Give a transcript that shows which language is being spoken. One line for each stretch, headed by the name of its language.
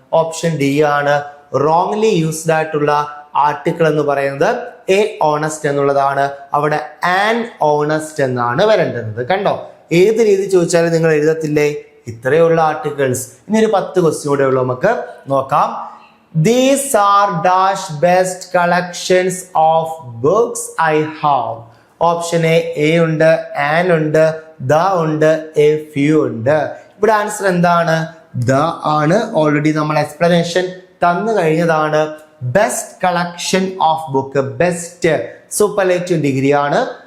Malayalam: Option D ആണ്. Wrongly used ആയിട്ടുള്ള article എന്ന് പറയുന്നത് എ ഓണസ്റ്റ് എന്നുള്ളതാണ്. അവിടെ ആൻ ഓണസ്റ്റ് എന്നാണ് വരേണ്ടുന്നത്. കണ്ടോ, ഏത് രീതി ചോദിച്ചാലും നിങ്ങൾ എഴുതത്തില്ലേ? ഇത്രയുള്ള ആർട്ടിക്കിൾസ്. ഇനി ഒരു 10 ക്വസ്റ്റ്യൻ കൂടെ ഉള്ളു, നമുക്ക് നോക്കാം.
English: These are dash best collections of books I have.
Malayalam: Option A ഉണ്ട്, ആൻ ഉണ്ട്, ദ ഉണ്ട്, എ ഫ്യൂ ഉണ്ട്. ഇവിടെ ആൻസർ എന്താണ്? ദ ആണ്. ഓൾറെഡി നമ്മൾ എക്സ്പ്ലനേഷൻ തന്നു കഴിഞ്ഞതാണ്. Best collection of book, best superlative degree ആണ്.